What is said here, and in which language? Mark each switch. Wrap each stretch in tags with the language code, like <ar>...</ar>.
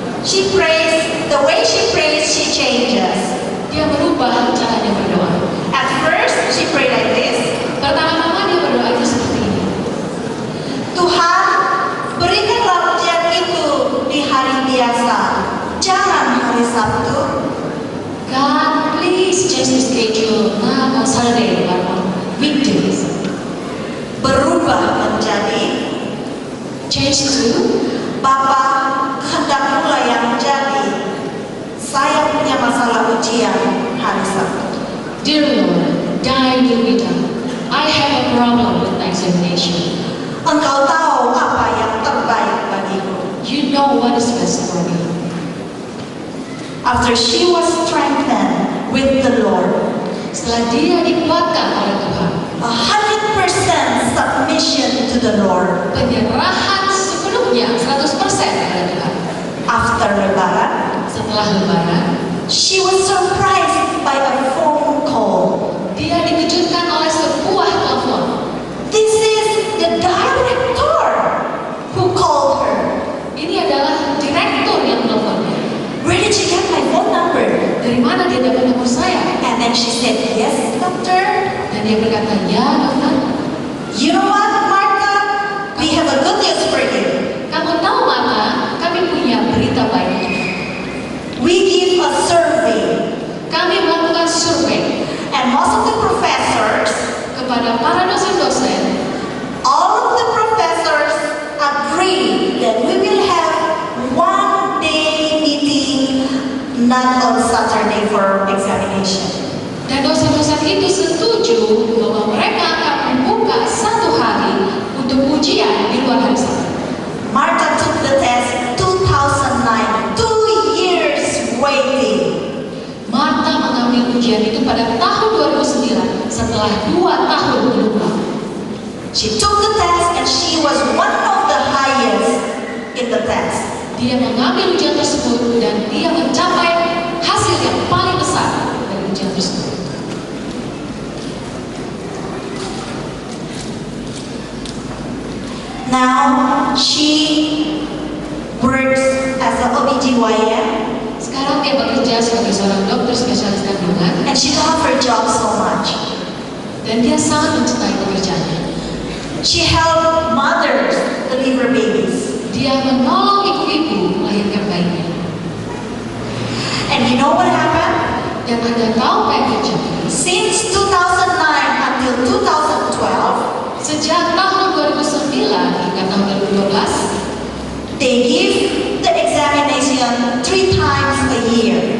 <en>she prays, the way she prays, she changes.</en> <id>Dia berubah caranya berdoa.</id> <en>At first, she prayed like this.</en> <id>Pertama-tama dia berdoa itu seperti ini. Tuhan, berikanlah ujian itu di hari biasa, jangan hari Sabtu.</id> <en>God, please change the schedule not on Saturday but on weekdays.</en> <id>Berubah menjadi,</id> <en>Change to,</en> <id>Bapak, kehendakmu yang jadi. Saya punya masalah ujian hari Sabtu.</id> <en>Dear Lord, thy will be done. I have a problem with my examination.</en> <id>Engkau tahu apa yang terbaik bagiku.</id> <en>You know what is best for me. After she was strengthened with the Lord,</en> <id>Setelah dia dikuatkan oleh Tuhan,</id> <en>100% submission to the Lord.</en> <id>penyerahan sepenuhnya 100% kepada Tuhan.</id> <en>After Lebaran,</en> <id>Setelah Lebaran,</id> <en>she was surprised by a phone call.</en> <id>dia dikejutkan oleh sebuah telepon.</id> <en>This is the director who called her.</en> <id>Ini adalah direktur yang teleponnya.</id> <en>Where did you get my phone number?</en> <id>Dari mana dia dapat nomor saya?</id> <en>And then she said, yes, doctor.</en> <id>Dan dia berkata, ya dokter.</id> <en>You know what, Martha? We have a good news for you.</en> <id>Kamu tahu Martha, kami punya berita baik untuk kamu.</id> <en>We give a survey,</en> <id>Kami melakukan survei</id> <en>and most of the professors,</en> <id>kepada para dosen-dosen.</id> <en>all of the professors agree that we will have one day meeting, not on Saturday for examination.</en> <id>Dan dosen-dosen itu setuju bahwa mereka akan membuka satu hari untuk ujian di luar hari Sabtu.</id> <en>Martha took the test 2009, 2 years waiting.</en> <id>Martha mengambil ujian itu pada tahun 2009 setelah 2 tahun menunggu.</id> <en>She took the test and she was one of the highest in the test.</en> <id>Dia mengambil ujian tersebut dan dia mencapai hasil yang paling besar dari ujian tersebut.</id> <en>Now she works as an OBGYN</en> <id>Sekarang dia bekerja sebagai seorang dokter spesialis kandungan</id> <en>and she loved her job so much.</en> <id>dan dia sangat mencintai pekerjaannya.</id> <en>She helped mothers deliver babies.</en> <id>Dia menolong ibu-ibu melahirkan bayinya.</id> <en>And you know what happened?</en> <id>Dan Anda tahu apa yang terjadi?</id> <en>Since 2009 until 2012,</en> <id>Sejak tahun 2009 hingga tahun 2012,</id> <en>they give the examination 3 times a year.</en>